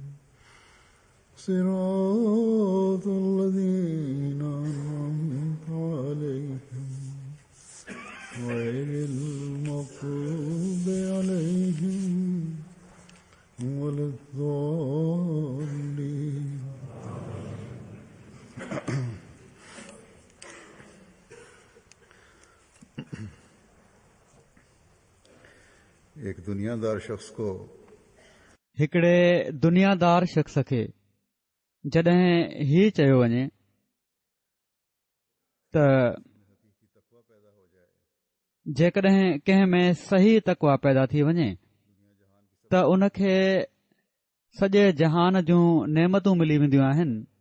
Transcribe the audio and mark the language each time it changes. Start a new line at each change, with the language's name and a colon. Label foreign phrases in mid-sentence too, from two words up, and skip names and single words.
Arabic: صراط الذين أنعمت عليهم غير المغضوب عليهم ولا الضالين
Urdu: ایک دنیادار شخص کو
Sindhi: हिकिड़े दुनियादार शख़्स खे जॾहिं ही चयो वञे त जेकॾहिं कंहिं में सही तक़वा पैदा थी वञे त उन खे सॼे जहान जूं नेमतूं मिली वेंदियूं आहिनि